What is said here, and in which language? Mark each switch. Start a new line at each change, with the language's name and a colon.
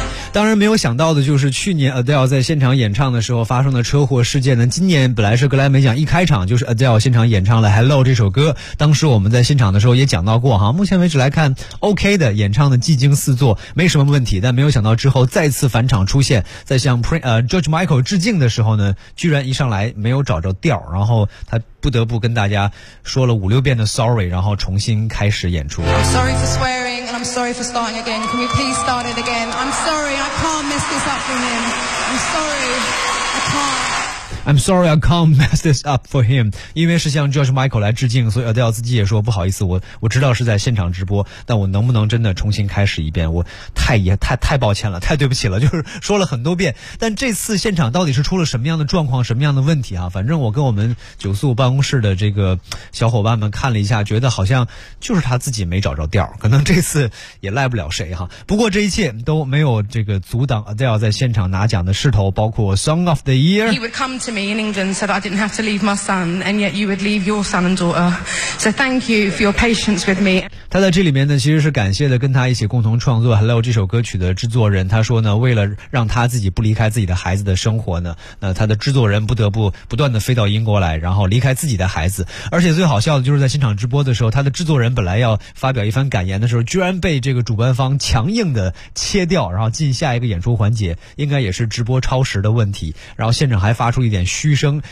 Chinese: 当然没有想到的就是去年 Adele 在现场演唱的时候发生的车祸事件呢，今年本来是格莱美奖一开场就是 Adele 现场演唱了 Hello 这首歌，当时我们在现场的时候也讲到过哈，目前为止来看 OK 的，演唱的技惊四座没什么问题，但没有想到之后再次返场出现，在向 George Michael 致敬的时候呢，居然一上来没有找着调，然后他不得不跟大家说了5-6遍的 sorry， 然后重新开始演出。
English: I'm sorry for swearing. I'm sorry for starting again. Can we please start it again? I'm sorry, I can't mess this up for him. I'm sorry, I can't. I'm sorry I can't mess this up for him.
Chinese: 因为是向 George Michael 来致敬，所以 Adele 自己也说不好意思，我知道是在现场直播，但我能不能真的重新开始一遍，我太抱歉了，太对不起了，就是说了很多遍。但这次现场到底是出了什么样的状况，什么样的问题啊？反正我跟我们九速办公室的这个小伙伴们看了一下，觉得好像就是他自己没找着调，可能这次也赖不了谁哈。不过这一切都没有这个阻挡 Adele 在现场拿奖的势头，包括 Song of the Year。
English: To me in England so that I didn't have to leave my son and yet you would leave your son and daughter so thank you for your patience with me.
Chinese: 他在这里面呢其实是感谢的跟他一起共同创作 Hello 这首歌曲的制作人，他说呢为了让他自己不离开自己的孩子的生活呢，那他的制作人不得不不断的飞到英国来然后离开自己的孩子，而且最好笑的就是在现场直播的时候，他的制作人本来要发表一番感言的时候居然被这个主办方强硬的切掉，然后进下一个演出环节，应该也是直播超时的问题，然后现场还发出一点嘘声。